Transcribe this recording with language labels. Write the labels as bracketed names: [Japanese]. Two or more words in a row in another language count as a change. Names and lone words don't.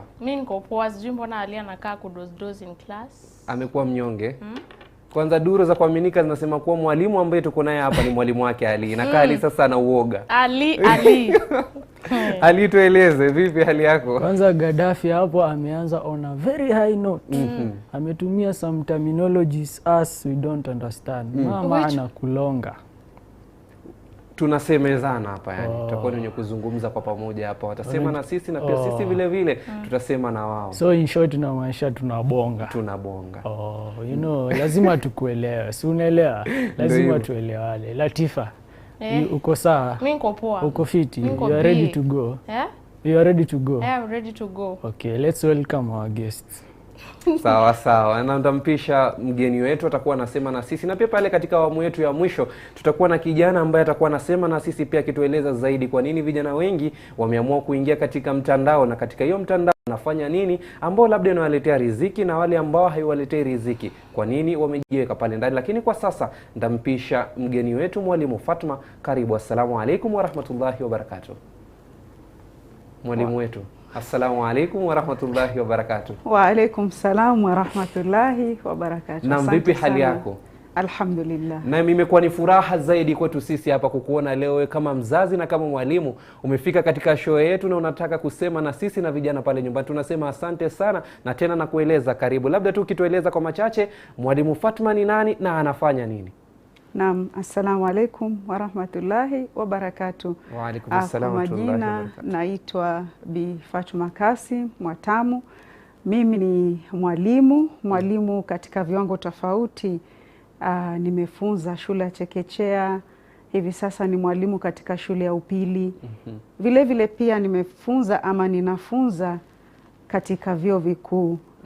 [Swahili] Mimi niko poa, sijui mbona Ali anakaa kudoze [English] in class. [Swahili] Amekuwa mnyonge. Kwanza duru za kuaminika zinasema kuwa mwalimu ambaye tuko naye hapa ni mwalimu wake Ali. Inakaa Ali sasa ana uoga. Ali. Ali, tueleze vipi hali yako? Kwanza Gaddafi hapo ameanza [English] on a very high note. [Swahili] Ametumia [English] some terminologies us we don't understand. [Swahili] Mama anakulonga. Tunasemezana hapa yani. Tutakuwa wenye kuzungumza kwa pamoja hapa. Watasema na sisi na pia sisi vile vile tutasema na wao. [English] So in short [Swahili] na maisha tunabonga. [English] You know, [Swahili] lazima tukuelewe. Si unaelewa? Lazima tuelewane. Latifa, uko sawa? Mimi niko poa. Uko fiti? [English] You are ready to go? You are ready to go? I'm ready to go. Okay, let's welcome our guests. [Swahili] Sawa. Na ndampisha mgeni wetu atakuwa anasema na sisi, na pia pale katika awamu yetu ya mwisho tutakuwa na kijana ambaye atakuwa anasema na sisi pia kitueleza zaidi kwa nini vijana wengi wameamua kuingia katika mtandao, na katika hiyo mtandao wanafanya nini ambao labda inawaletea riziki, na wale ambao haiwaletei riziki kwa nini wamejiweka pale ndani. Lakini kwa sasa ndampisha mgeni wetu mwalimu Fatma. Karibu. [Arabic] السلام عليكم ورحمة الله وبركاته. [Swahili] Mwalimu wetu, [Arabic] السلام عليكم ورحمة الله وبركاته. وعليكم السلام ورحمة الله وبركاته. [Swahili] Na vipi hali yako? Alhamdulillah. Na mimi imekuwa ni furaha zaidi kwetu sisi hapa kukuona leo kama mzazi na kama mwalimu. Umefika katika show yetu na unataka kusema na sisi na vijana pale nyumbani. Tunasema asante sana, na tena na kueleza karibu. Labda tu kitueleza kwa machache, mwalimu Fatma ni nani na anafanya nini? Naam, [Arabic] السلام عليكم ورحمة الله وبركاته. وعليكم السلام ورحمة الله وبركاته. [Swahili] Naitwa Bi Fatma Kasim Mwatamu. Mimi ni mwalimu katika viwango tofauti. Nimefunza shule ya chekechea, hivi sasa ni mwalimu katika shule ya upili. Vile vile pia nimefunza ama ninafunza katika vyuo vikuu.